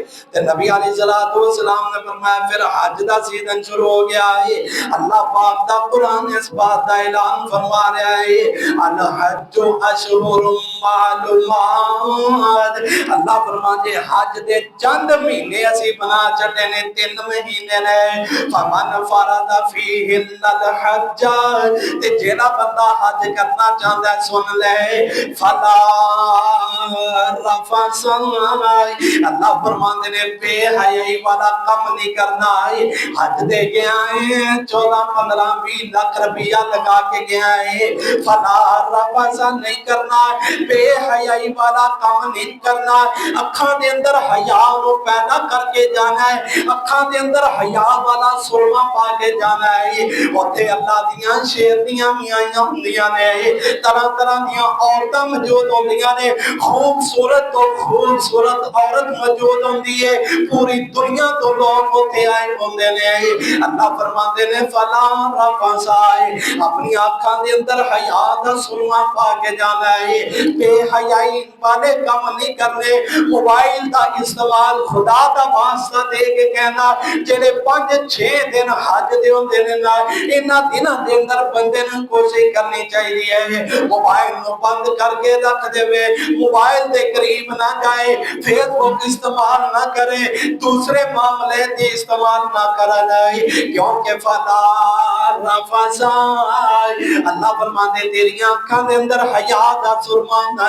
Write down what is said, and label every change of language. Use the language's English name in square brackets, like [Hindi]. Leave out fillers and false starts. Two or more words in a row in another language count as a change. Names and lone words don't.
[Punjabi] تے نبی علیہ السلام نے فرمایا پھر حج دا سیزن شروع ہو گیا ہے، اللہ پاک دا قرآن اس بات دا اعلان فرما رہا ہے [Arabic] الحج اشہر معلومات، [Punjabi] اللہ فرماتے حج دے چند مہینے اسی بنا چھٹے نے، 3 مہینے نے، [Arabic] فمن فرض فیہن الحج، [Punjabi] تے جیڑا بندہ حج کرنا چاہتا ہے سن لے، فلا رفث، اللہ فرماتے نے بے حیائی والا کم نہیں کرنا ہے، حج دے گیا ہے 14-15-20 لاکھ روپیہ لگا کے گیا ہے، [Arabic] فلا رفث [Punjabi] نہیں کرنا، بے حیائی والا کم نہیں کرنا، اکھاں دے اندر حیا نو پیدا کر کے جانا ہے، اکھاں دے اندر حیا والا سرما پا کے جانا ہے، اوتھے اللہ دیاں شیرنیاں بھی آئیاں ہوندیاں نے، طرح طرح دیاں عورتاں موجود ہوندیاں نے، خوبصورت تو خوبصورت عورت موجود ہوندی ہے، پوری دنیا تو لوگ اوتھے آئے ہوندے نے، اللہ فرماتے نے [Arabic] فلا رفث، [Punjabi] اپنی آنکھاں دے اندر حیا دا سرما پا کے جانا ہے، بے حیائی والے کم نہیں کرنے، موبائل دا استعمال خدا دا واسطہ دے کے کہنا جڑے 5-6 دن حج دے ہوندے نے نا، انہاں دناں دے اندر بندے نے کوشش کرنی چاہیے موبائل نو بند کر کے رکھ دے، موبائل دے قریب نہ جائے، فیس بک استعمال نہ کرے، دوسرے معاملے دے استعمال نہ کرا جائے، کیونکہ [Arabic] فلا رفث، [Punjabi] اللہ فرماتے تیری آنکھاں دے اندر حیا دا سرما ہونا